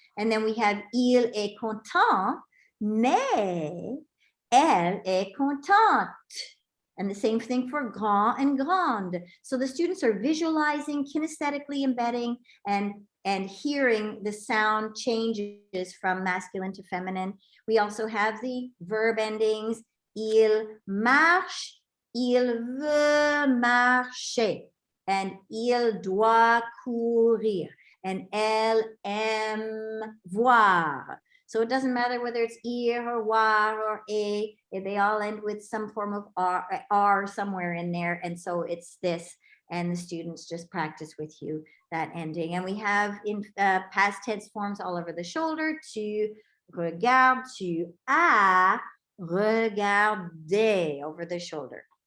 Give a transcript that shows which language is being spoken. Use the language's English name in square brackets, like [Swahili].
[English] And then we have il est content, mais elle est contente. And the same thing for grand and grande. So the students are visualizing, kinesthetically embedding, and hearing the sound changes from masculine to feminine. We also have the verb endings. [French] Il marche, il veut marcher, and il doit courir, and elle aime voir. [English] So it doesn't matter whether it's ir or war or a, they all end with some form of r somewhere in there. And so it's this, and the students just practice with you that ending. And we have in past tense forms all over the shoulder: tu regardes, tu as regardé, over the shoulder.